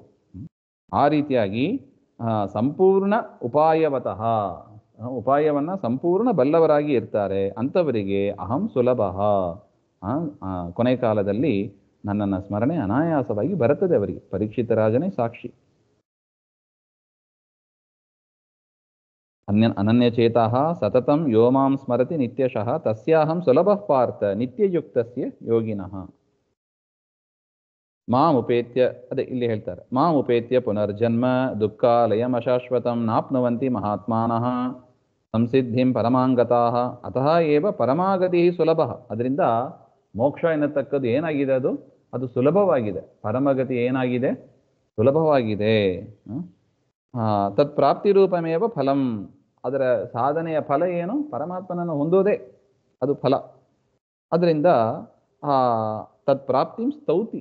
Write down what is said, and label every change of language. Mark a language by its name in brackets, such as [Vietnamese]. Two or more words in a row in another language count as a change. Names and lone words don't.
[Kannada] ಆ ರೀತಿಯಾಗಿ [Sanskrit] ಸಂಪೂರ್ಣ ಉಪಾಯವತಃ, [Kannada] ಉಪಾಯವನ್ನು ಸಂಪೂರ್ಣ ಬಲ್ಲವರಾಗಿ ಇರ್ತಾರೆ. ಅಂಥವರಿಗೆ [Sanskrit] ಅಹಂ ಸುಲಭ, [Kannada] ಕೊನೆ ಕಾಲದಲ್ಲಿ ನನ್ನನ್ನು ಸ್ಮರಣೆ ಅನಾಯಾಸವಾಗಿ ಬರುತ್ತದೆ ಅವರಿಗೆ. ಪರೀಕ್ಷಿತ ರಾಜನೇ ಸಾಕ್ಷಿ. [Sanskrit] ಅನನ್ಯಚೇತಃ ಸತತಂ ಯೋ ಮಾಂ ಸ್ಮರತಿ ನಿತ್ಯಶಃ ತಸ್ಯಾಹಂ ಸುಲಭ ಪಾರ್ಥ ನಿತ್ಯಯುಕ್ತಸ್ಯ ಯೋಗಿನಃ. ಮಾಮುಪೇತ್ಯ, [Kannada] ಅದೇ ಇಲ್ಲಿ ಹೇಳ್ತಾರೆ, [Sanskrit] ಮಾಮುಪೇತ್ಯ ಪುನರ್ಜನ್ಮ ದುಃಖಾಲಯಂ ಅಶಾಶ್ವತಂ ನಾಪ್ನುವಂತಿ ಮಹಾತ್ಮಾನಃ ಸಂಸಿದ್ಧಿಂ ಪರಮಾಂಗತಾಃ ಅತಃ ಏವ ಪರಮಾಗತಿ ಸುಲಭ. [Kannada] ಅದರಿಂದ ಮೋಕ್ಷ ಎನ್ನತಕ್ಕದ್ದು ಏನಾಗಿದೆ, ಅದು ಸುಲಭವಾಗಿದೆ. ಪರಮಗತಿ ಏನಾಗಿದೆ? ಸುಲಭವಾಗಿದೆ. [Sanskrit] ತತ್ ಪ್ರಾಪ್ತಿರೂಪಮೇವ ಫಲಂ. [Kannada] ಅದರ ಸಾಧನೆಯ ಫಲ ಏನು? ಪರಮಾತ್ಮನನ್ನು ಹೊಂದೋದೇ ಅದು ಫಲ. ಅದರಿಂದ [Sanskrit] ತತ್ ಪ್ರಾಪ್ತಿಂ ಸ್ತೌತಿ.